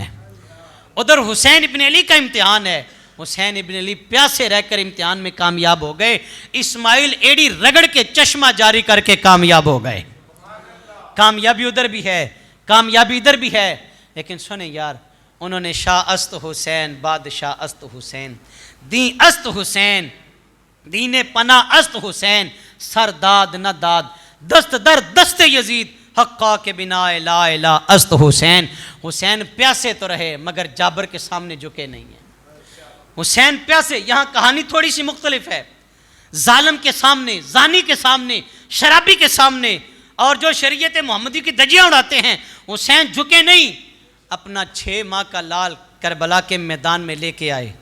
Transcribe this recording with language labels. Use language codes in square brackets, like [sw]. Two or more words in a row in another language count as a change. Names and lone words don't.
[ur] ادھر حسین ابن علی کا امتحان ہے، حسین ابن علی پیاسے رہ کر امتحان میں کامیاب ہو گئے، اسماعیل ایڑی رگڑ کے چشمہ جاری کر کے کامیاب ہو گئے۔ کامیابی ادھر بھی ہے، کامیابی ادھر بھی ہے۔ لیکن سنیں یار، انہوں نے [fa] شاہ است حسین، بادشاہ است حسین، دین است حسین، دین پناہ است حسین، سر داد نہ داد، دست در دست یزید، حقا کے بنا لا الہ است حسین۔ [ur] حسین پیاسے تو رہے مگر جابر کے سامنے جھکے نہیں ہیں۔ حسین پیاسے، یہاں کہانی تھوڑی سی مختلف ہے، ظالم کے سامنے، زانی کے سامنے، شرابی کے سامنے، اور جو شریعت محمدی کی دجیاں اڑاتے ہیں، حسین جھکے نہیں، اپنا 6 ماہ کا لال کربلا کے میدان میں لے کے آئے۔